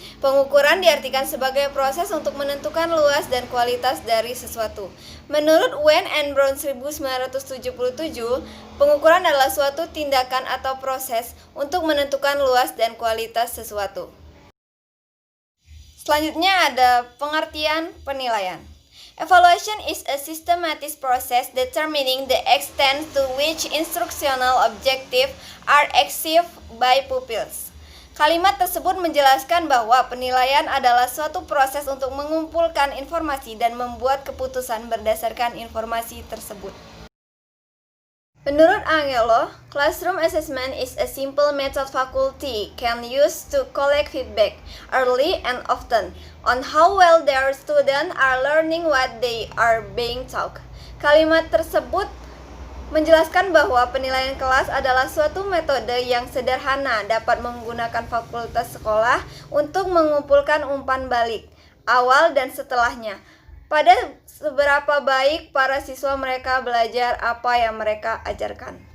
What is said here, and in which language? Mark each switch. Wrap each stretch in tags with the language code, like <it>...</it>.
<id>Pengukuran diartikan sebagai proses untuk menentukan luas dan kualitas dari sesuatu. Menurut Wen and Brown 1977, pengukuran adalah suatu tindakan atau proses untuk menentukan luas dan kualitas sesuatu. Selanjutnya ada pengertian penilaian.</id> <en>Evaluation is a systematic process determining the extent to which instructional objectives are achieved by pupils.</en> <id>Kalimat tersebut menjelaskan bahwa penilaian adalah suatu proses untuk mengumpulkan informasi dan membuat keputusan berdasarkan informasi tersebut. Menurut Angelo,</id> <en>classroom assessment is a simple method faculty can use to collect feedback early and often on how well their students are learning what they are being taught.</en> <id>Kalimat tersebut menjelaskan bahwa penilaian kelas adalah suatu metode yang sederhana dapat menggunakan fakultas sekolah untuk mengumpulkan umpan balik awal dan setelahnya pada seberapa baik para siswa mereka belajar apa yang mereka ajarkan.</id>